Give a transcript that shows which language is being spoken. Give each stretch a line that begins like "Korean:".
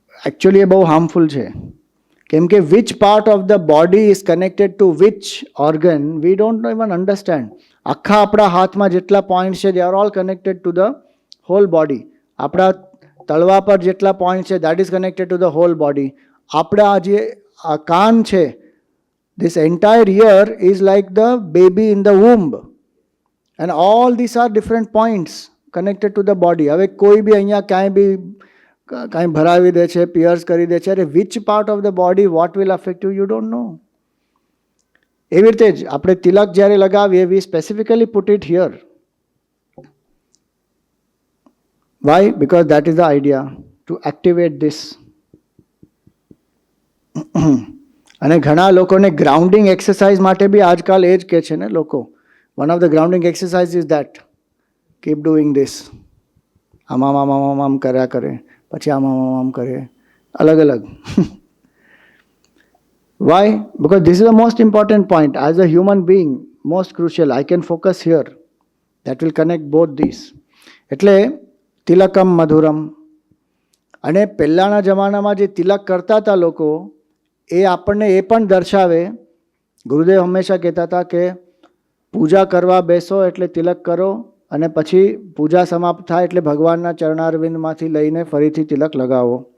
English: actually
Gujarati: એ બહુ harmful છે. કેમ કે
English: Which part of the body is connected to which organ we don't even understand.
Gujarati: આખા આપણા હાથમાં જેટલા પોઈન્ટ છે
English: They are all connected to the whole body.
Gujarati: આપણા તળવા પર જેટલા પોઈન્ટ છે
English: That is connected to the whole body.
Gujarati: આપણા જે આ કાન છે,
English: this entire ear is like the baby in the womb, and all these are different points connected to the body.
Gujarati: હવે કોઈ બી અહીંયા કાંઈ બી કાંઈ ભરાવી દે છે, પિયર્સ કરી દે છે, અરે
English: Which part of the body what will affect you, you don't know.
Gujarati: એવી રીતે જ આપણે તિલક જ્યારે લગાવીએ,
English: We specifically put it here. Why? Because that is the idea to activate this.
Gujarati: અને ઘણા લોકોને ગ્રાઉન્ડિંગ એક્સરસાઇઝ માટે બી આજકાલ એ જ કહે છે ને લોકો.
English: One of the grounding exercise is that keep doing this.
Gujarati: આમ આમ આમ આમ આમ કર્યા કરે, પછી આમ આમ આમ કરે, અલગ અલગ.
English: Why? Because this is the most important point. As a human being, most crucial. I can focus here. That will connect both these.
Gujarati: એટલે તિલકમ મધુરમ. અને પહેલાંના જમાનામાં જે તિલક કરતા હતા લોકો, એ આપણને એ પણ દર્શાવે. ગુરુદેવ હંમેશા કહેતા હતા કે પૂજા કરવા બેસો એટલે તિલક કરો, અને પછી પૂજા સમાપ્ત થાય એટલે ભગવાનના ચરણારવિંદમાંથી લઈને ફરીથી તિલક લગાવો.